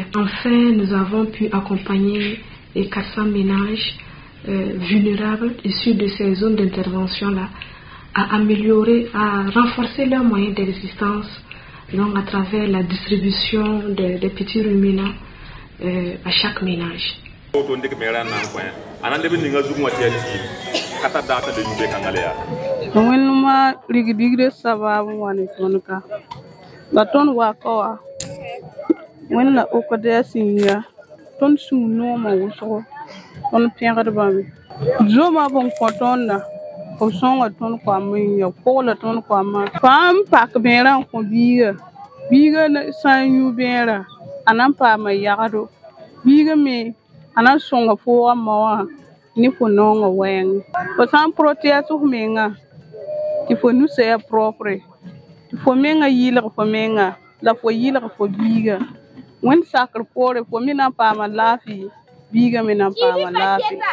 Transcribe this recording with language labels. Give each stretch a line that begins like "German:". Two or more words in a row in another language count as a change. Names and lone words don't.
French: Enfin, nous avons pu accompagner les 400 ménages vulnérables issus de ces zones d'intervention-là à améliorer, à renforcer leurs moyens d'existence, donc à travers la distribution des petits ruminants à chaque ménage.
Mossi: Wenuma ligdigre sababu wani tonka baton wakawa wenna okode sinya ton sũur noomã wʋsgo tõnd pẽgdbame zoma bõn kõ tõnda b sõnga tõnd koam n ya pʋgla tõnd koamã fãa n pak bẽerã n kõ biiga sã n yũ bẽerã a na n paama yagdo biiga me a na n sõnga fooga mao wã ne fo noongã wɛɛngẽ fo sã n protɛɛs f menga tɩ fo nusa ya propre tɩ fo menga yɩlg fo menga la fo yɩlg fo biiga wẽnd sakr poore fo me na n paama laafɩ biiga me na n paama laafɩ